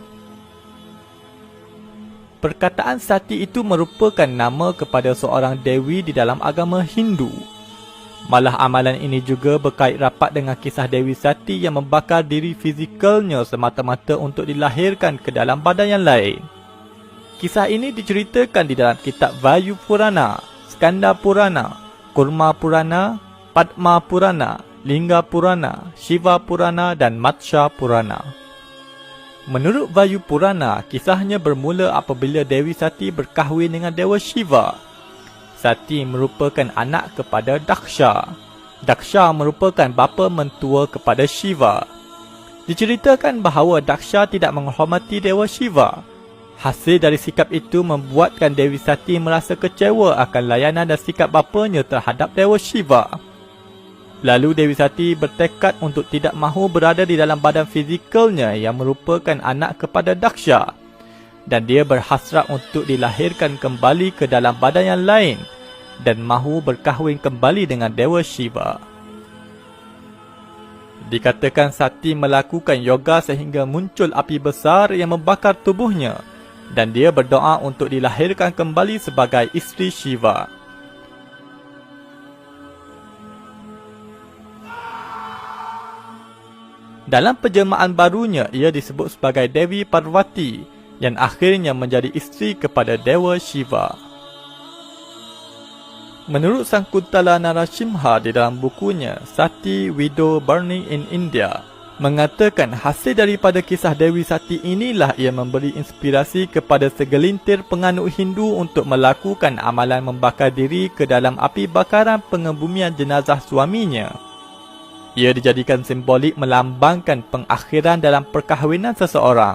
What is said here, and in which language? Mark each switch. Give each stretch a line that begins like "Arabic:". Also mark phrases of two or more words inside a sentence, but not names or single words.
Malay: Perkataan sati itu merupakan nama kepada seorang dewi di dalam agama Hindu. Malah amalan ini juga berkait rapat dengan kisah Dewi Sati yang membakar diri fizikalnya semata-mata untuk dilahirkan ke dalam badan yang lain. Kisah ini diceritakan di dalam kitab Vayu Purana, Skanda Purana, Kurma Purana, Padma Purana, Lingga Purana, Shiva Purana dan Matsya Purana. Menurut Vayu Purana, kisahnya bermula apabila Dewi Sati berkahwin dengan Dewa Shiva. Sati merupakan anak kepada Daksha. Daksha merupakan bapa mentua kepada Shiva. Diceritakan bahawa Daksha tidak menghormati Dewa Shiva. Hasil dari sikap itu membuatkan Dewi Sati merasa kecewa akan layanan dan sikap bapanya terhadap Dewa Shiva. Lalu Dewi Sati bertekad untuk tidak mahu berada di dalam badan fizikalnya yang merupakan anak kepada Daksha, dan dia berhasrat untuk dilahirkan kembali ke dalam badan yang lain dan mahu berkahwin kembali dengan Dewa Shiva. Dikatakan Sati melakukan yoga sehingga muncul api besar yang membakar tubuhnya, dan dia berdoa untuk dilahirkan kembali sebagai isteri Shiva. Dalam penjelmaan barunya, ia disebut sebagai Dewi Parvati yang akhirnya menjadi isteri kepada Dewa Shiva. Menurut Sakuntala Narasimha di dalam bukunya Sati Widow Burning in India, mengatakan hasil daripada kisah Dewi Sati inilah ia memberi inspirasi kepada segelintir penganut Hindu untuk melakukan amalan membakar diri ke dalam api bakaran pengebumian jenazah suaminya. Ia dijadikan simbolik melambangkan pengakhiran dalam perkahwinan seseorang.